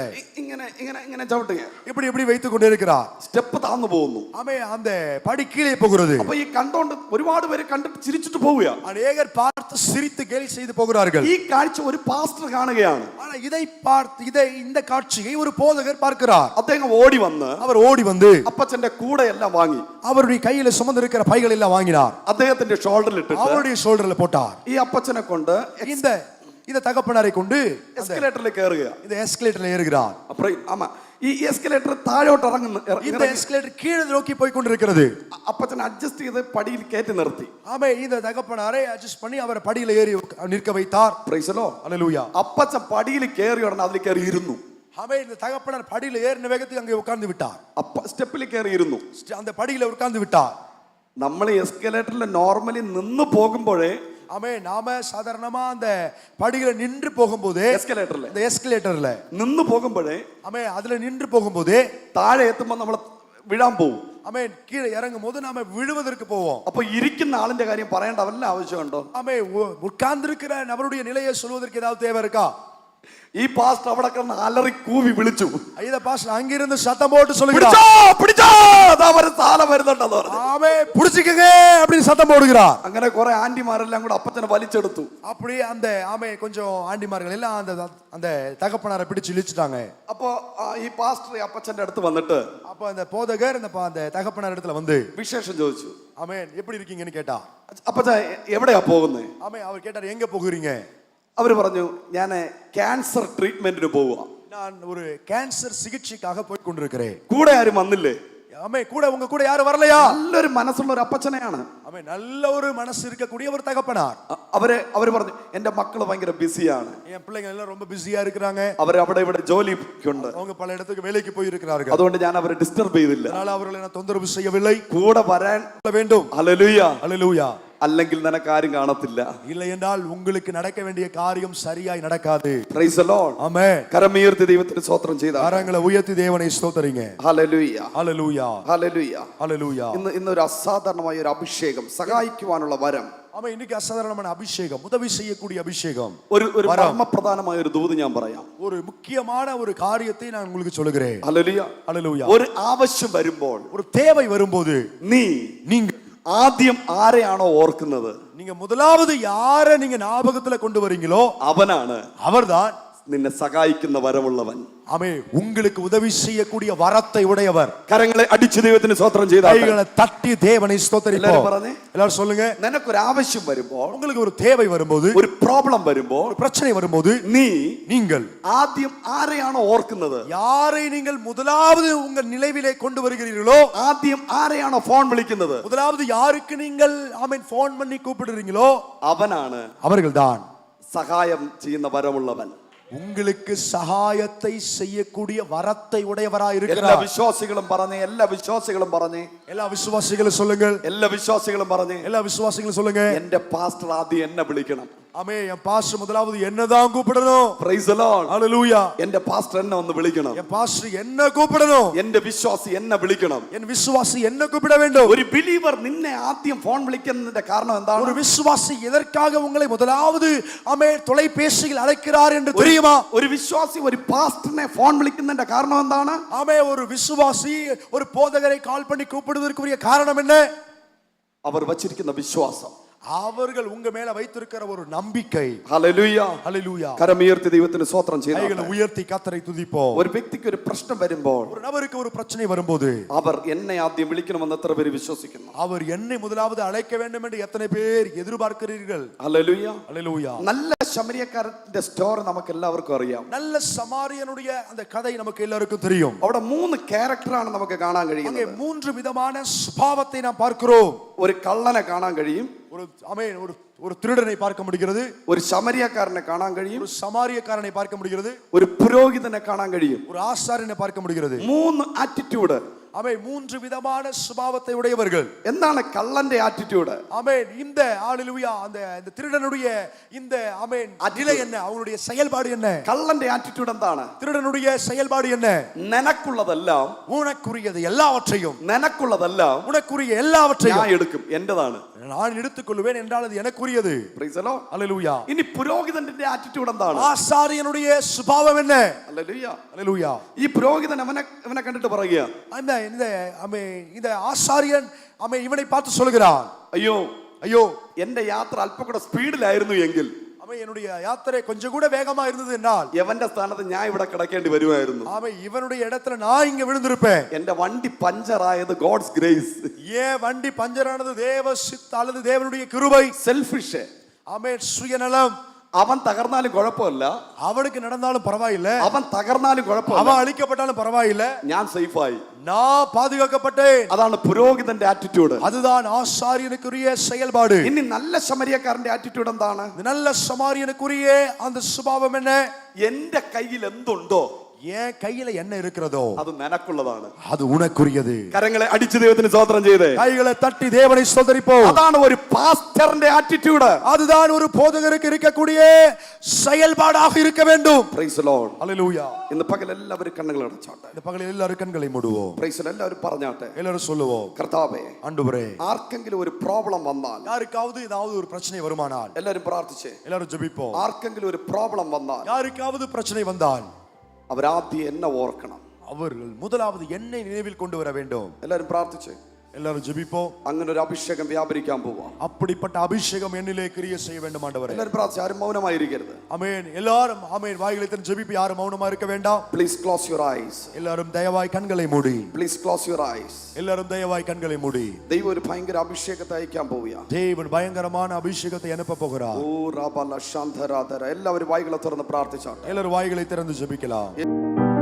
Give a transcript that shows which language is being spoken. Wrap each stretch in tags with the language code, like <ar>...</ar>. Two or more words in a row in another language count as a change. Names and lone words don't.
<ml>ഇങ്ങനെ ഇങ്ങനെ ഇങ്ങനെ ചവിട്ടുക.</ml> <ta>இப்படி வைத்துக் கொண்டு இருக்கிறார்.</ta> <ml>സ്റ്റെപ്പ് താന്നു പോകുന്നു.</ml> <ta>ஆமென். அந்த படி கீழே போகிறது.</ta> <ml>അപ്പൊ ഈ കണ്ടോണ്ട് ഒരുപാട് പേര് കണ്ടിട്ട് ചിരിച്ചിട്ട് പോവുക.</ml> <ta>அநேகர் பார்த்து சிரித்து கேலி செய்து போகிறார்கள்.</ta> <ml>ഈ കാഴ്ച ഒരു പാസ്റ്റർ കാണുകയാണ്.</ml> <ta>ஆனா இதை பார்த்து இந்த காட்சியை ஒரு போதகர் பார்க்கிறார்.</ta> <ml>അദ്ദേഹം ഓടി വന്ന്</ml> <ta>அவர் ஓடி வந்து</ta> <ml>അപ്പച്ചന്റെ കൂടെ എല്ലാം വാങ്ങി</ml> <ta>அவருடைய கையில சுமந்திருக்கிற பைகள் எல்லாம் வாங்கினார்.</ta> <ml>അദ്ദേഹത്തിന്റെ ഷോൾഡറിൽ ഇട്ടിട്ട്</ml> <ta>அவருடைய ஷோல்டர்ல போட்டார்.</ta> <ml>ഈ അപ്പച്ചനെ കൊണ്ട്</ml> <ta>இந்த தகப்பனாரை கொண்டு</ta> <ml>എസ്കലേറ്ററിൽ കയറുക.</ml> <ta>இந்த எஸ்கலேட்டர்ல ஏறுகிறார்.</ta> <ml>അപ്പുറം ആമാ ഈ എസ്കലേറ്റർ താഴോട്ട് ഇറങ്ങുന്നു.</ml> <ta>இந்த எஸ்கலேட்டர் கீழே நோக்கி போய் கொண்டிருக்கிறது.</ta> <ml>അപ്പച്ചൻ അഡ്ജസ്റ്റ് ചെയ്ത് പടിയിൽ കയറ്റി നിർത്തി.</ml> <ta>ஆமே இந்த தகப்பனாரை அட்ஜஸ்ட் பண்ணி அவர் படியில ஏறி நிற்க வைத்தார்.</ta> <en>Praise the Lord.</en> <ta>ஹல்லேலூயா.</ta> <ml>അപ്പച്ചൻ പടിയിൽ കയറി ഉടനെ അതിൽ കയറി ഇരുന്നു.</ml> <ta>ஆமே இந்த தகப்பனார் படியில ஏறின வேகத்துக்கு அங்கே உட்கார்ந்து விட்டார்.</ta> <ml>സ്റ്റെപ്പിൽ കയറി ഇരുന്നു.</ml> <ta>அந்த படியில உட்கார்ந்து விட்டார்.</ta> <ml>നമ്മൾ എസ്കലേറ്ററിൽ നോർമലി നിന്ന് പോകുമ്പോഴേ</ml> <ta>ஆமே நாம சாதாரணமா அந்த படியில நின்று போகும்போது இந்த எஸ்கலேட்டர்ல</ta> <ml>നിന്ന് പോകുമ്പോഴേ</ml> <ta>ஆமே அதுல நின்று போகும்போது</ta> <ml>താഴെ എത്തുമ്പോൾ നമ്മൾ വീഴാൻ പോകും.</ml> <ta>ஆமே கீழே இறங்கும் போது நாம விழுவதற்கு போவோம்.</ta> <ml>അപ്പൊ ഇരിക്കുന്ന ആളിന്റെ കാര്യം പറയേണ്ട വല്ല ആവശ്യമുണ്ടോ?</ml> <ta>ஆமே உட்கார்ந்திருக்கிற நபருடைய நிலையை சொல்வதற்கு ஏதாவது தேவை இருக்கா?</ta> <ml>ഈ പാസ്റ്റർ അവിടെ കിടന്ന് അലറി കൂവി വിളിച്ചു.</ml> <ta>இந்த பாஸ்டர் அங்கிருந்து சத்தம் போட்டு சொல்லுகிறார்,</ta> <ml>പിടിച്ചോ അതാ ഒരു സാല വരുന്നുണ്ടെന്ന് പറഞ്ഞു.</ml> <ta>ஆமே புடிச்சுக்கங்க அப்படி சத்தம் போடுகிறார்.</ta> <ml>അങ്ങനെ കുറെ ആന്റിമാരെല്ലാം കൂടെ അപ്പച്ചനെ വലിച്ചെടുത്തു.</ml> <ta>அப்படியே அந்த ஆமே கொஞ்சம் ஆண்டிமார்கள் எல்லாம் அந்த தகப்பனாரை பிடிச்சு இழுச்சிட்டாங்க.</ta> <ml>അപ്പോ ഈ പാസ്റ്റർ അപ്പച്ചന്റെ അടുത്ത് വന്നിട്ട്</ml> <ta>அப்ப அந்த போதகர் அந்த தகப்பனார் இடத்துல வந்து</ta> <ml>വിശേഷം ചോദിച്ചു.</ml> <ta>ஆமென் எப்படி இருக்கீங்கன்னு கேட்டா.</ta> <ml>അപ്പച്ച എവിടെയാ പോകുന്നത്?</ml> <ta>ஆமே அவர் கேட்டார் எங்க போகிறீங்க?</ta> <ml>അവര് പറഞ്ഞു ഞാൻ</ml> <en>cancer treatmentന്</en> <ml>പോവുക.</ml> <ta>நான் ஒரு கேன்சர் சிகிச்சைக்காக போய் கொண்டிருக்கிறேன்.</ta> <ml>കൂടെ ആരും വന്നില്ലേ?</ml> <ta>ஆமே கூட உங்க கூட யாரும் வரலையா?</ta> <ml>നല്ലൊരു മനസ്സുള്ള ഒരു അപ്പച്ചനെയാണ്.</ml> <ta>ஆமென். நல்ல ஒரு மனசு இருக்கக்கூடிய ஒரு தகப்பனார்.</ta> <ml>അവര് പറഞ്ഞു എന്റെ മക്കള് ഭയങ്കര ബിസിയാണ്,</ml> <ta>என் பிள்ளைங்க எல்லாம் ரொம்ப பிஸியா இருக்கிறாங்க,</ta> <ml>അവര് അവിടെ ഇവിടെ ജോലിക്കുണ്ട്,</ml> <ta>அவங்க பல இடத்துக்கு வேலைக்கு போய் இருக்கிறார்கள்.</ta> <ml>അതുകൊണ്ട് ഞാൻ അവരെ ഡിസ്റ്റർബ് ചെയ്തില്ല,</ml> <ta>அதனால அவர்களை நான் தொந்தரவு செய்யவில்லை.</ta> <ml>കൂടെ വരാൻ</ml> <ta>வேண்டும்.</ta> <ml>ഹല്ലേലൂയ,</ml> <ta>ஹல்லேலூயா.</ta> <ml>അല്ലെങ്കിൽ നിനക്ക് ആരും കാണത്തില്ല.</ml> <ta>இல்லை என்றால் உங்களுக்கு நடக்க வேண்டிய காரியம் சரியாய் நடக்காது.</ta> <en>Praise the Lord.</en> <ta>ஆமென்.</ta> <ml>കരമുയർത്തി ദൈവത്തിന് സ്തോത്രം ചെയ്താൽ</ml> <ta>கரங்களை உயர்த்தி தேவனை ஸ்தோத்திரிங்க.</ta> <ml>ഹല്ലേലൂയ,</ml> <ta>ஹல்லேலூயா.</ta> <ml>ഹല്ലേലൂയ,</ml> <ta>ஹல்லேலூயா.</ta> <ml>ഇന്നൊരു അസാധാരണമായ ഒരു അഭിഷേകം, സഹായിക്കുവാനുള്ള വരം.</ml> <ta>ஆமென். இன்னைக்கு அசாதாரணமான அபிஷேகம், உதவி செய்யக்கூடிய அபிஷேகம்.</ta> <ml>ഒരു മർമ്മപ്രധാനമായ ഒരു ദൂത് ഞാൻ പറയാം.</ml> <ta>ஒரு முக்கியமான ஒரு காரியத்தை நான் உங்களுக்கு சொல்லுகிறேன்.</ta> <ml>ഹല്ലേലൂയ,</ml> <ta>ஹல்லேலூயா.</ta> <ml>ഒരു ആവശ്യം വരുമ്പോൾ,</ml> <ta>ஒரு தேவை வரும்போது நீங்க</ta> <ml>ആദ്യം ആരെയാണോ ഓർക്കുന്നത്,</ml> <ta>நீங்க முதலாவது யாரை நீங்க ஞாபகத்துல கொண்டு வரீங்களோ</ta> <ml>അവനാണ്</ml> <ta>அவர்தான்</ta> <ml>നിന്നെ സഹായിക്കുന്ന വരമുള്ളവൻ.</ml> <ta>ஆமே உங்களுக்கு உதவி செய்யக்கூடிய வரத்தை உடையவர்.</ta> <ml>കരങ്ങളെ അടിച്ച് ദൈവത്തിന് സ്തോത്രം ചെയ്താൽ</ml> <ta>கைகளை தட்டி தேவனை ஸ்தோத்திரிப்போம். எல்லாரும் சொல்லுங்க.</ta> <ml>നിനക്കൊരു ആവശ്യം വരുമ്പോൾ,</ml> <ta>உங்களுக்கு ஒரு தேவை வரும்போது,</ta> <ml>ഒരു പ്രോബ്ലം വരുമ്പോൾ,</ml> <ta>ஒரு பிரச்சனை வரும்போது நீங்கள்</ta> <ml>ആദ്യം ആരെയാണോ ഓർക്കുന്നത്,</ml> <ta>யாரை நீங்கள் முதலாவது உங்கள் நினைவிலே கொண்டு வருகிறீர்களோ,</ta> <ml>ആദ്യം ആരെയാണോ ഫോൺ വിളിക്കുന്നത്,</ml> <ta>முதலாவது யாருக்கு நீங்கள் ஆமென் ஃபோன் பண்ணி கூப்பிடுறீங்களோ</ta> <ml>അവനാണ്</ml> <ta>அவர்கள்தான்</ta> <ml>സഹായം ചെയ്യുന്ന വരമുള്ളവൻ.</ml> <ta>உங்களுக்கு சகாயத்தை செய்யக்கூடிய வரத்தை உடையவராய்</ta> <ml>എല്ലാ</ml> <ta>இருக்கிறார்.</ta> <ml>വിശ്വാസികളും പറഞ്ഞേ, എല്ലാ വിശ്വാസികളും പറഞ്ഞേ,</ml> <ta>எல்லா விசுவாசிகளும் சொல்லுங்கள்.</ta> <ml>എല്ലാ വിശ്വാസികളും പറഞ്ഞേ,</ml> <ta>எல்லா விசுவாசிகளும் சொல்லுங்க.</ta> <ml>എന്റെ പാസ്റ്റർ ആദ്യം എന്നെ വിളിക്കണം.</ml> <ta>ஆமே என் பாஸ்டர் முதலாவது என்னதான் கூப்பிடணும்.</ta> <en>Praise the Lord.</en> <ta>ஹல்லேலூயா.</ta> <ml>എന്റെ പാസ്റ്റർ എന്നെ ഒന്ന് വിളിക്കണം,</ml> <ta>என் பாஸ்டர் என்ன கூப்பிடணும்,</ta> <ml>എന്റെ വിശ്വാസി എന്നെ വിളിക്കണം.</ml> <ta>என் விசுவாசி என்ன கூப்பிட வேண்டும்.</ta> <ml>ഒരു ബിലീവർ നിന്നെ ആദ്യം ഫോൺ വിളിക്കുന്നതിന്റെ കാരണം എന്താണ്?</ml> <ta>ஒரு விசுவாசி எதற்காக உங்களை முதலாவது ஆமே தொலைபேசியில் அழைக்கிறார் என்று தெரியுமா?</ta> <ml>ഒരു വിശ്വാസി ഒരു പാസ്റ്ററിനെ ഫോൺ വിളിക്കുന്നതിന്റെ കാരണം എന്താണ്?</ml> <ta>ஆமே ஒரு விசுவாசி ஒரு போதகரை கால் பண்ணி கூப்பிடுவதற்குரிய காரணம் என்ன?</ta> <ml>അവർ വച്ചിരിക്കുന്ന വിശ്വാസം,</ml> <ta>அவர்கள் உங்க மேல வைத்திருக்கிற ஒரு நம்பிக்கை.</ta> <ml>ഹല്ലേലൂയ,</ml> <ta>ஹல்லேலூயா.</ta> <ml>കരമുയർത്തി ദൈവത്തിന് സ്തോത്രം ചെയ്താൽ</ml> <ta>கைகளை உயர்த்தி கர்த்தரை துதிப்போம்.</ta> <ml>ഒരു വ്യക്തിക്ക് ഒരു പ്രശ്നം വരുമ്പോൾ,</ml> <ta>ஒரு நபருக்கு ஒரு பிரச்சனை வரும்போது</ta> <ml>അവർ എന്നെ ആദ്യം വിളിക്കണമെന്ന് എത്ര പേര് വിശ്വസിക്കുന്നു?</ml> <ta>அவர் என்னை முதலாவது அழைக்க வேண்டும் என்று எத்தனை பேர் எதிர்பார்க்கிறீர்கள்?</ta> <ml>ഹല്ലേലൂയ,</ml> <ta>ஹல்லேலூயா.</ta> <ml>നല്ല ശമരിയക്കാരന്റെ സ്റ്റോറി നമുക്ക് എല്ലാവർക്കും അറിയാം.</ml> <ta>நல்ல சமாரியனுடைய அந்த கதை நமக்கு எல்லாருக்கும் தெரியும்.</ta> <ml>അവിടെ 3 ക്യാരക്ടറാണ് നമുക്ക് കാണാൻ</ml> <ta>அங்கே</ta> <ml>കഴിയുന്നത്.</ml> <ta>3 விதமான சுபாவத்தை நாம் பார்க்கிறோம்.</ta> <ml>ഒരു കള്ളനെ കാണാൻ കഴിയും,</ml> <ta>ஒரு ஆமென் ஒரு திருடனை பார்க்க முடிகிறது,</ta> <ml>ഒരു ശമരിയക്കാരനെ കാണാൻ കഴിയും,</ml> <ta>ஒரு சமாரியக்காரனை பார்க்க முடிகிறது,</ta> <ml>ഒരു പുരോഹിതനെ കാണാൻ കഴിയും.</ml> <ta>ஒரு ஆசாரியனை பார்க்க முடிகிறது.</ta> <ml>3 ആറ്റിറ്റ്യൂഡ്.</ml> <ta>ஆமென் 3 விதமான சுபாவத்தை உடையவர்கள்.</ta> <ml>എന്താണ് കള്ളന്റെ ആറ്റിറ്റ്യൂഡ്?</ml> <ta>ஆமென் இந்த ஹல்லேலூயா அந்த திருடனுடைய இந்த ஆமென் நிலை என்ன, அவனுடைய செயல்பாடு என்ன?</ta> <ml>കള്ളന്റെ ആറ്റിറ്റ്യൂഡ് എന്താണ്?</ml> <ta>திருடனுடைய செயல்பாடு என்ன?</ta> <ml>നിനക്കുള്ളതെല്ലാം,</ml> <ta>உனக்குரியது எல்லாவற்றையும்,</ta> <ml>നിനക്കുള്ളതെല്ലാം</ml> <ta>உனக்குரிய எல்லாவற்றையும்</ta> <ml>ഞാൻ എടുക്കും, എന്റേതാണ്,</ml> <ta>நான் எடுத்துக்கொள்வேன் என்றால் அது எனக்குரியது.</ta> <en>Praise the Lord.</en> <ta>ஹல்லேலூயா.</ta> <ml>ഇനി പുരോഹിതന്റെ ആറ്റിറ്റ്യൂഡ് എന്താണ്?</ml> <ta>ஆசாரியனுடைய சுபாவம் என்ன?</ta> <ml>ഹല്ലേലൂയ.</ml> <ta>ஹல்லேலூயா.</ta> <ml>ഈ പുരോഹിതൻ അവനെ കണ്ടിട്ട് പറയുക,</ml> <ta>இந்த ஆமென் இந்த ஆசாரியன் ஆமென் இவனை பார்த்து சொல்கிறான்,</ta> <ml>അയ്യോ</ml> <ta>ஐயோ</ta> <ml>എന്റെ യാത്ര അല്പം കൂടെ സ്പീഡിലായിരുന്നു എങ്കിൽ,</ml> <ta>ஆமென் என்னுடைய யாத்திரை கொஞ்சம் கூட வேகமா இருந்தது என்றால்,</ta> <ml>എവന്റെ സ്ഥാനത്ത് ഞാൻ ഇവിടെ കിടക്കേണ്ടി വരുമായിരുന്നു.</ml> <ta>ஆமென் இவனுடைய இடத்துல நான் இங்க விழுந்திருப்பேன்.</ta> <ml>എന്റെ വണ്ടി പഞ്ചറായത്</ml> <en>God's grace.</en> <ta>ஏன் வண்டி பஞ்சரானது? தேவ சித்த அல்லது தேவனுடைய கிருபை.</ta> <ml>സെൽഫിഷ്.</ml> <ta>ஆமென் சுயநலம்.</ta> <ml>അവൻ തകർന്നാലും കുഴപ്പമില്ല,</ml> <ta>அவனுக்கு நடந்தாலும் பரவாயில்லை,</ta> <ml>അവൻ തകർന്നാലും കുഴപ്പമില്ല,</ml> <ta>அவன் அழிக்கப்பட்டாலும் பரவாயில்லை,</ta> <ml>ഞാൻ സേഫായി.</ml> <ta>நான் பாதுகாக்கப்பட்டேன்.</ta> <ml>അതാണ് പുരോഹിതന്റെ ആറ്റിറ്റ്യൂഡ്.</ml> <ta>அதுதான் ஆசாரியனுக்குரிய செயல்பாடு.</ta> <ml>ഇനി നല്ല ശമരിയക്കാരന്റെ ആറ്റിറ്റ്യൂഡ് എന്താണ്?</ml> <ta>நல்ல சமாரியனுக்குரிய அந்த சுபாவம் என்ன?</ta> <ml>എന്റെ കയ്യിൽ എന്തുണ്ടോ</ml> <ta>என் கையில என்ன இருக்கிறதோ</ta> <ml>അത് നിനക്കുള്ളതാണ്,</ml> <ta>அது உனக்குரியது.</ta> <ml>കരങ്ങളെ അടിച്ച് ദൈവത്തിന് സ്തോത്രം ചെയ്തേ,</ml> <ta>கைகளை தட்டி தேவனை ஸ்தோத்திரிப்போம்.</ta> <ml>അതാണ് ഒരു പാസ്റ്ററിന്റെ ആറ്റിറ്റ്യൂഡ്.</ml> <ta>அதுதான் ஒரு போதகருக்கு இருக்கக்கூடிய செயல்பாடாக இருக்க வேண்டும்.</ta> <en>Praise the Lord.</en> <ta>ஹல்லேலூயா.</ta> <ml>ഇന്ന് പകൽ എല്ലാവരും കണ്ണുകൾ അടച്ചോട്ടെ.</ml> <ta>இந்த பகலில் எல்லாரும் கண்களை மூடுவோம்.</ta> <en>Praise the</en> <ml>എല്ലാവരും പറഞ്ഞാട്ടെ,</ml> <ta>எல்லாரும் சொல்லுவோம்,</ta> <ml>കർത്താവേ,</ml> <ta>ஆண்டவரே,</ta> <ml>ആർക്കെങ്കിലും ഒരു പ്രോബ്ലം വന്നാൽ,</ml> <ta>யாருக்காவது ஏதாவது ஒரு பிரச்சனை வருமானால்</ta> <ml>എല്ലാവരും പ്രാർത്ഥിച്ചേ,</ml> <ta>எல்லாரும் ஜெபிப்போம்.</ta> <ml>ആർക്കെങ്കിലും ഒരു പ്രോബ്ലം വന്നാൽ</ml> <ta>யாருக்காவது பிரச்சனை வந்தால்</ta> <ml>അവരാദ്യം എന്നെ ഓർക്കണം.</ml> <ta>அவர்கள் முதலாவது என்னை நினைவில் கொண்டு வர வேண்டும்.</ta> <ml>എല്ലാവരും പ്രാർത്ഥിച്ചേ,</ml> <ta>எல்லாரும் ஜெபிப்போம்.</ta> <ml>അങ്ങനെ ഒരു അഭിഷേകം വ്യാപരിക്കാൻ പോവാ.</ml> <ta>அப்படிப்பட்ட அபிஷேகம் என்னிலே கிரிய செய்ய வேண்டும் ஆண்டவரே.</ta> <ml>എല്ലാവരും പ്രാർത്ഥിച്ച് ആരും മൗനമായിരിക്കരുത്.</ml> <ta>ஆமென். எல்லாரும் ஆமென் வாய்களை திறந்து ஜெபிப்பு. யாரும் மௌனமா இருக்க வேண்டாம்.</ta> <en>Please close your eyes.</en> <ta>எல்லாரும் தயவாய் கண்களை மூடி.</ta> <en>Please close your eyes.</en> <ta>எல்லாரும் தயவாய் கண்களை மூடி.</ta> <ml>ദൈവം ഒരു ഭയങ്കര അഭിഷേകത്തെ അയക്കാൻ പോവുക.</ml> <ta>தேவன் பயங்கரமான அபிஷேகத்தை அனுப்ப போகிறார். ഓ റബല ശാന്തരാധര.</ta> <ml>എല്ലാവരും വായികളെ തുറന്ന് പ്രാർത്ഥിച്ചോട്ടെ.</ml> <ta>எல்லாரும் வாய்களை திறந்து ஜெபிக்கலாம்.</ta>